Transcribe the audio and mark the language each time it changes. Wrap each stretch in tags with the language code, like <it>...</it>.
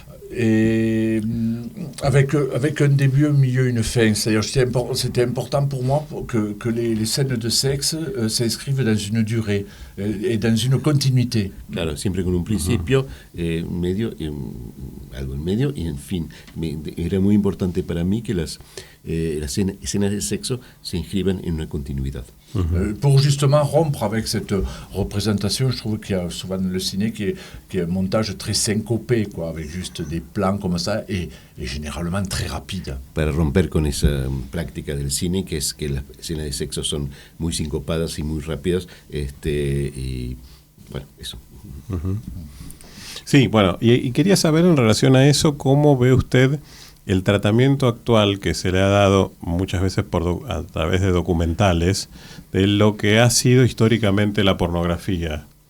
<fr>Et avec un début, un milieu, une fin. C'est-à-dire c'était important pour moi que les scènes de sexe s'inscrivent dans une durée et dans une continuité.</fr> <es>Claro, siempre con un principio, un medio, algo en medio y en fin. Era muy importante para mí que las escenas de sexo se inscriban en una continuidad.</es> <fr>Pour justement rompre avec cette représentation, je trouve qu'il y a souvent dans le ciné qui est un montage très syncopé, quoi, avec juste des plans comme ça et généralement très rapide.</fr> <es>Para romper con esa práctica del cine, que es que las escenas de sexo son muy sincopadas y muy rápidas, y bueno, eso. Sí, bueno, y quería saber en relación a eso, ¿cómo ve usted el tratamiento actual que se le ha dado muchas veces a través de documentales de lo que ha sido históricamente la pornografía?</es>